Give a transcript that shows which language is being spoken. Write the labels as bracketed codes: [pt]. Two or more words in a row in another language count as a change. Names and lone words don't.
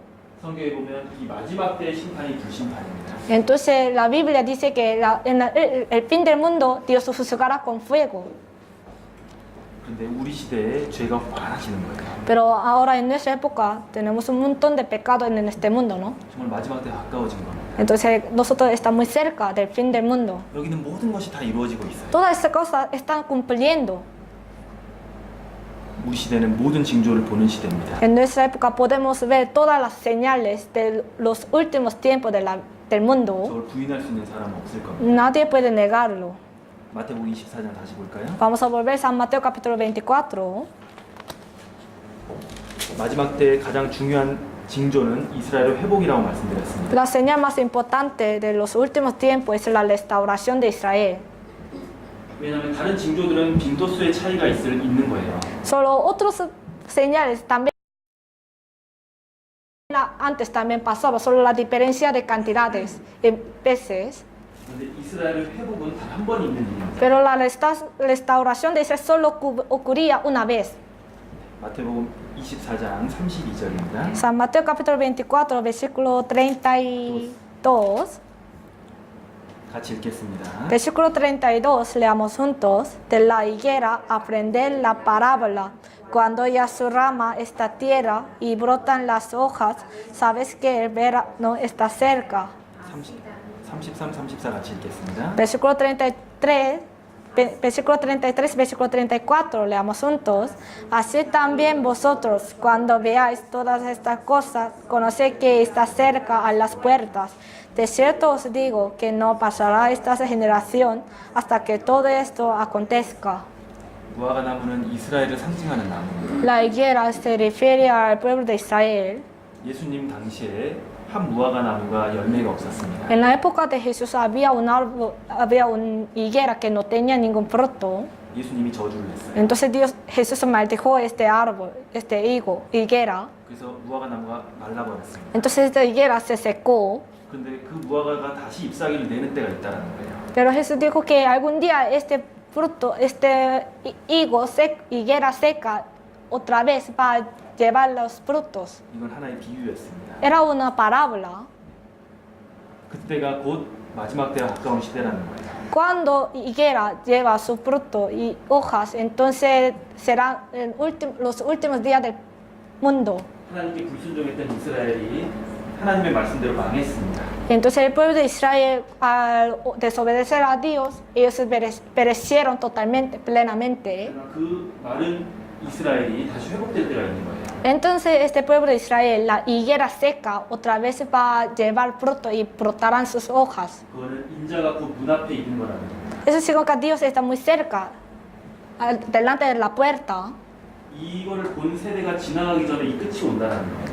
[ko] 성경에 보면 이 마지막 때의 심판이 불심판입니다. [es] Entonces la Biblia dice que en el fin del mundo Dios juzgará con fuego. [ko] 그런데 우리 시대에 죄가 많아지는 거예요. [es] Pero ahora en nuestra época tenemos un montón de pecados en este mundo, ¿no? [ko] 정말 마지막 때 가까워진 겁니다. [es] Entonces nosotros estamos muy cerca del fin del mundo. [ko] 여기는 모든 것이 다 이루어지고 있어요. [es] Todas estas cosas están cumpliendo. [ko] 우리 시대는 모든 징조를 보는 시대입니다. [es] En nuestra época podemos ver todas las señales de los últimos tiempos del mundo. [ko] 저걸 부인할 수 있는 사람은 없을 겁니다. [es] Nadie puede negarlo. [ko] 마태복음 24장 다시 볼까요? [es] Vamos a volver a San Mateo capítulo 24. [ko] 마지막 때 가장 중요한 징조는 이스라엘의 회복이라고 말씀드렸습니다. [es] La señal más importante de los últimos tiempos es la restauración de Israel. [ko] 왜냐하면 다른 징조들은 빈도수의 차이가 있는 거예요. [es] Solo otros señales también antes también pasaba, solo la diferencia de cantidades en veces. [ko] 그런데 이스라엘의 회복은 단 한 번 있는 일입니다. [es] Pero la restauración de Israel solo ocurría una vez. [ko] 마태복음 24장 32절입니다. [es] San Mateo capítulo 24, versículo 32. [ko] 같이 읽겠습니다. [es] Versículo 32, leamos juntos. De la higuera aprender la parábola. Cuando ya su rama está tierra y brotan las hojas, sabes que el verano está cerca. [ko] 33, 34 같이 읽겠습니다. [es] Versículo 33, versículo 34, leamos juntos. Así también vosotros, cuando veáis todas estas cosas, conoced que está cerca a las puertas. De cierto os digo que no pasará esta generación hasta que todo esto acontezca. [ko] 무화과 나무는 이스라엘을 상징하는 나무입니다. [es] La higuera se refiere al pueblo de Israel. [ko] 예수님 당시에 한 무화과 나무가 열매가 없었습니다. [es] En la época de Jesús había un árbol, había una higuera que no tenía ningún fruto. [ko] 예수님이 저주를 했어요. [es] Entonces Jesús maldijo este árbol, este higuera. [ko] 그래서 무화과 나무가 말라버렸습니다. [es] Entonces esta higuera se secó. [ko] 그런데 그 무화과가 다시 잎사귀를 내는 때가 있다는 거예요. [es] Pero Jesús dijo que algún día este fruto, este higuera seca, otra vez va a llevar los frutos. [ko] 이건 하나의 비유였습니다. [es] Era una parábola. [ko] 그때가 곧 마지막 때가 가까운 시대라는 거예요. [es] Cuando higuera lleva su fruto y hojas, entonces serán los últimos días del mundo. [ko] 하나님께 불순종했던 이스라엘이 하나님의 말씀대로 망했습니다. [es] Entonces el pueblo de Israel, al desobedecer a Dios, ellos perecieron totalmente, plenamente. [ko] 그러나 그 마른 이스라엘이 다시 회복될 때가 있는 거예요. [es] Entonces este pueblo de Israel, la higuera seca, otra vez va a llevar fruto y brotarán sus hojas. [ko] 그거는 인자가 그 문 앞에 있는 거라는 거예요. [es] Eso significa que Dios está muy cerca, delante de la puerta. [ko] 이거를 본 세대가 지나가기 전에 이 끝이 온다는 거예요.